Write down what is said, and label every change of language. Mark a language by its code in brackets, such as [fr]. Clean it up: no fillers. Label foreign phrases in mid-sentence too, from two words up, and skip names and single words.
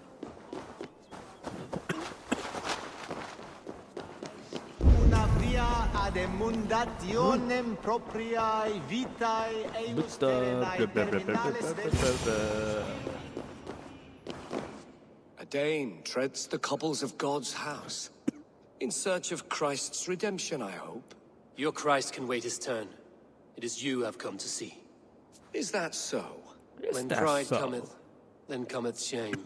[la] Una via ad emundationem propriae vitae eius terrenae terminales [en] A Dane treads the cobbles of God's house. In search of Christ's redemption, I hope. Your Christ can wait his turn. It is you I've come to see. Is that so? When pride cometh, then cometh shame.